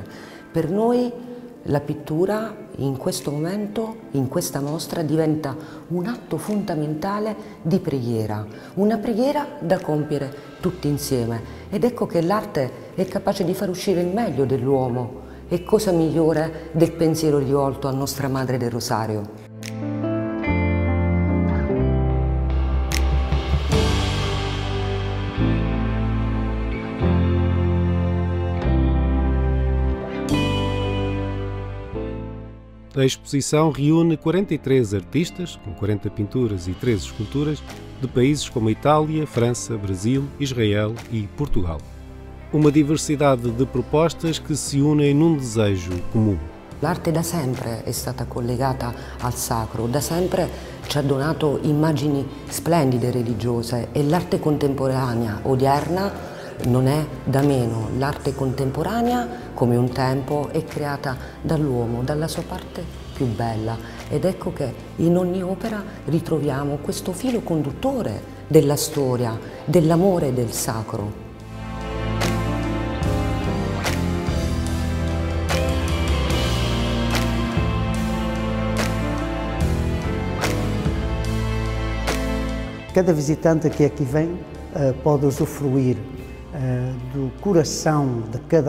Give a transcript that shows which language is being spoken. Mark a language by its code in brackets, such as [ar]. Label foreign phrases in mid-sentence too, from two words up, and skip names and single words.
[it] Per noi la pittura in questo momento, in questa mostra, diventa un atto fondamentale di preghiera, una preghiera da compiere tutti insieme. Ed ecco che l'arte è capace di far uscire il meglio dell'uomo. E cosa migliore del pensiero rivolto a Nostra Madre del Rosario. [pt] A exposição reúne 43 artistas, com 40 pinturas e 13 esculturas, de países como Itália, França, Brasil, Israel e Portugal. Uma diversidade de propostas que se unem num desejo comum. [it] L'arte da sempre è stata collegata al sacro, da sempre ci ha donato immagini splendide religiose e l'arte contemporanea odierna non è da meno. L'arte contemporanea, come un tempo, è creata dall'uomo, dalla sua parte più bella. Ed ecco che in ogni opera ritroviamo questo filo conduttore della storia, dell'amore del sacro. [pt] Cada visitante que aqui vem pode usufruir do coração de cada